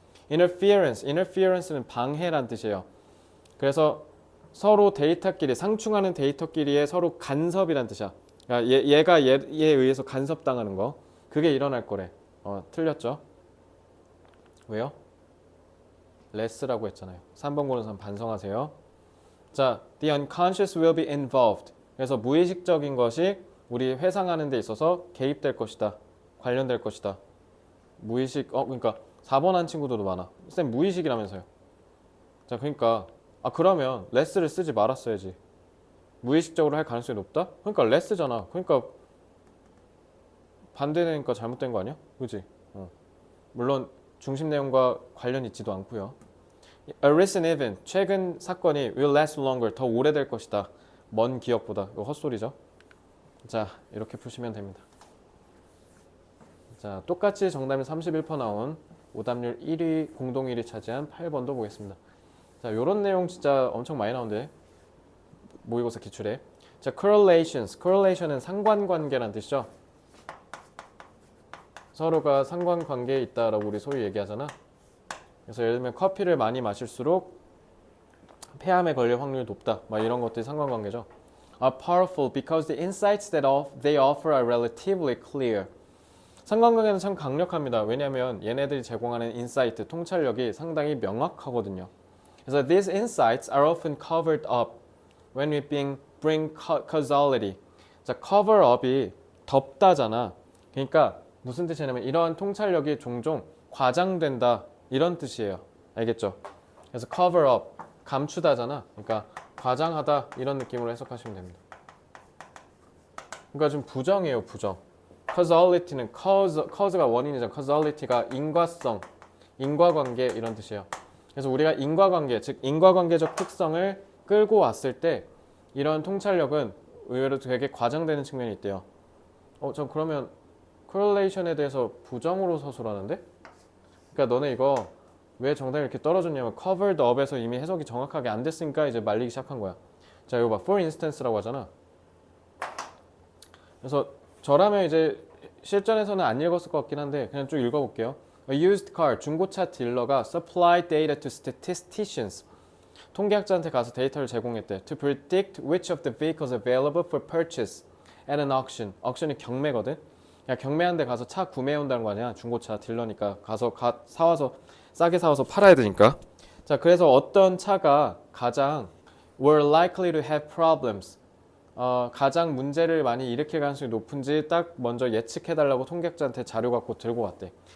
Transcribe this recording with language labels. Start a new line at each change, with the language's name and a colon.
Korean: interference는 방해란 뜻이에요. 그래서 서로 데이터끼리 상충하는 데이터끼리의 서로 간섭이란 뜻이야. 그러니까 얘가 얘에 의해서 간섭당하는 거. 그게 일어날 거래. 틀렸죠? 왜요? less라고 했잖아요. 3번 고른 사람 반성하세요.
English: 자, the unconscious will be involved.
Korean: 그래서 무의식적인 것이 우리 회상하는 데 있어서 개입될 것이다. 관련될 것이다. 무의식, 그러니까 4번 한 친구들도 많아. 쌤 무의식이라면서요. 자, 그러니까 그러면 less를 쓰지 말았어야지. 무의식적으로 할 가능성이 높다? 그러니까 less잖아. 그러니까 반대되니까 잘못된 거 아니야? 그지? 물론 중심 내용과 관련 있지도 않고요.
English: A recent event,
Korean: 최근 사건이
English: will last longer,
Korean: 더 오래될 것이다. 먼 기억보다. 이거 헛소리죠. 자, 이렇게 푸시면 됩니다. 자, 똑같이 정답이 31% 나온 오답률 1위, 공동 1위 차지한 8번도 보겠습니다. 자, 요런 내용 진짜 엄청 많이 나오는데 모의고사 기출에. 자, correlations. correlation은 상관관계란 뜻이죠. 서로가 상관관계에 있다라고 우리 소위 얘기하잖아. 그래서 예를 들면 커피를 많이 마실수록 폐암에 걸릴 확률이 높다. 막 이런 것들이 상관관계죠.
English: Are powerful because the insights that they offer are relatively clear.
Korean: 상관관계는 참 강력합니다. 왜냐하면 얘네들이 제공하는 인사이트, 통찰력이 상당히 명확하거든요. 그래서
English: these insights are often covered up when we bring causality.
Korean: 자, cover up이 덮다잖아. 그러니까 무슨 뜻이냐면 이러한 통찰력이 종종 과장된다 이런 뜻이에요. 알겠죠? 그래서 cover up, 감추다잖아. 그러니까 과장하다 이런 느낌으로 해석하시면 됩니다. 그러니까 좀 부정이에요, 부정. causality는 cause가 원인이잖아. causality가 인과성, 인과관계 이런 뜻이에요. 그래서 우리가 인과관계, 즉 인과관계적 특성을 끌고 왔을 때 이런 통찰력은 의외로 되게 과장되는 측면이 있대요. 전 그러면 correlation에 대해서 부정으로 서술하는데? 그러니까 너네 이거 왜 정답이 이렇게 떨어졌냐면 covered up에서 이미 해석이 정확하게 안 됐으니까 이제 말리기 시작한 거야. 자, 이거 봐. for instance라고 하잖아. 그래서 저라면 이제 실전에서는 안 읽었을 것 같긴 한데 그냥 쭉 읽어볼게요.
English: A used car,
Korean: 중고차 딜러가
English: supply data to statisticians.
Korean: 통계학자한테 가서 데이터를 제공했대.
English: To predict which of the vehicles available for purchase at an auction.
Korean: auction이 경매거든. 야, 경매한 데 가서 차 구매해온다는 거 아니야. 중고차 딜러니까 가서 사와서 싸게 사와서 팔아야 되니까. 자, 그래서 어떤 차가 가장
English: were likely to have problems.
Korean: 가장 문제를 많이 일으킬 가능성이 높은지 딱 먼저 예측해달라고 통계학자한테 자료 갖고 들고 왔대.